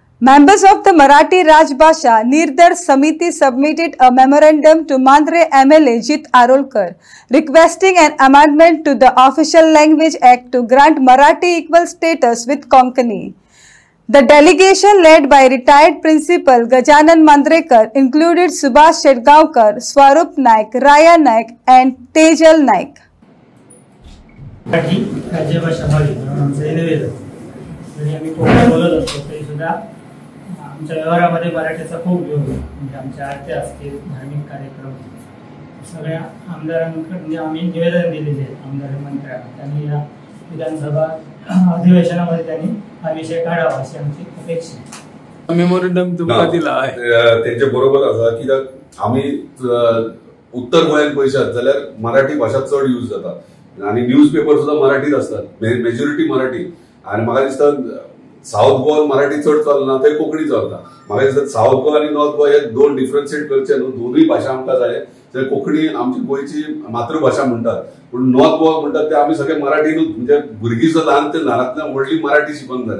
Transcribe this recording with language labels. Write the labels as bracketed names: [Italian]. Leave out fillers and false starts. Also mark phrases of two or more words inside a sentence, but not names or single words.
[English] Members of the Marathi Rajbhasha Nirdar Samiti submitted a memorandum to Mandre MLA Jit Arolkar requesting an amendment to the Official Language Act to grant Marathi equal status with Konkani. The delegation led by retired Principal Gajanan Mandrekar included Subhash Shedgaonkar, Swarup Naik, Raya Naik and Tejal Naik. [Marathi] आमच्या व्यवहारामध्ये मराठीचा खूप उपयोग आहे. म्हणजे आमच्या आरती असतील, धार्मिक कार्यक्रम सगळ्या आमदारांकडे आम्ही निवेदन दिलेले आहे. आमदार मंत्र्यांना त्यांनी या विधानसभा अधिवेशनामध्ये त्यांनी हा विषय काढावा अशी आमची अपेक्षा आहे. मेमोरंडम तुमका दिला आहे [Konkani] त्यांच्या बरोबर असा की आम्ही उत्तर गोंयांत पळयशात जाल्यार मराठी भाषा चड यूज जाता आणि [English] news paper [Konkani] सुद्धा मराठीत असतात, मेजॉरिटी मराठी. आणि म्हाका दिसता साउथ गोवा मराठी चड चलना, थंय कोंकणी चलता. म्हाका दिसता साउथ गोवा आनी नॉर्थ गोवा हे दोन डिफरन्शिएट करचे न्हू, दोनूय भाशा आमकां जाय. तर कोंकणी आमची गोंयची मातृभाषा म्हणटात, पूण नॉर्थ गोवा म्हणटात ते आमी सगळे मराठीनूच, म्हणजे भुरगीं सुद्दां ल्हान ते ल्हानांतल्यान व्हडली मराठी शिकून जाल्यात.